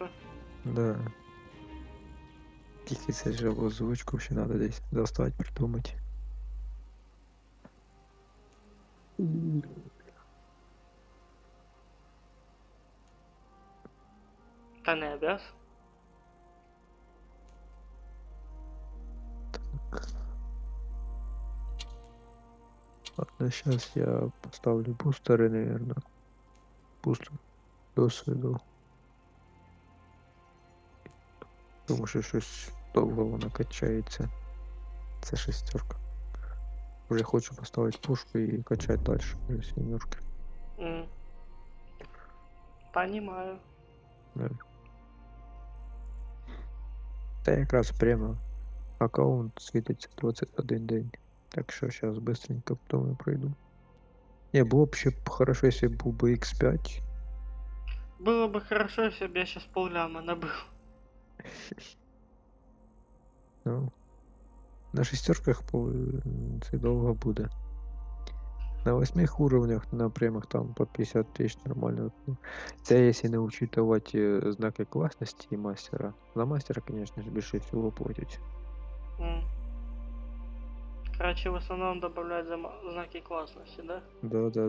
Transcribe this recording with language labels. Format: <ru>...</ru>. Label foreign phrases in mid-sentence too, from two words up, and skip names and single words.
<ru>Да.</ru> <uk>Тільки це ж озвучку ще надо десь достать, придумати. Та не обяз.</uk> <ru>Ладно, сейчас я поставлю бустеры, наверное.</ru> <uk>Бустер досвіду. Тому що щось довго воно качається. Це шестерка. Уже хочу поставити пушку і качати далі вже сімерки.</uk> <ru>Понимаю. Да.</ru> <uk>Та якраз прямо аккаунт світиться 21 день. Так що зараз быстренько потім пройду. Не, було б ще хорошо, якщо був би X5.</uk> <ru>Было бы хорошо, если бы я сейчас полляма набыл.</ru> <uk>Ну, на шестерках це довго буде.</uk> <ru>На 8 уровнях, на прямых там по 50 тысяч нормально. Ну, це если не учитывать знаки классности и мастера. За мастера, конечно же, більше всего платить. Короче, в основном добавлять знаки классности, да? Да.</ru>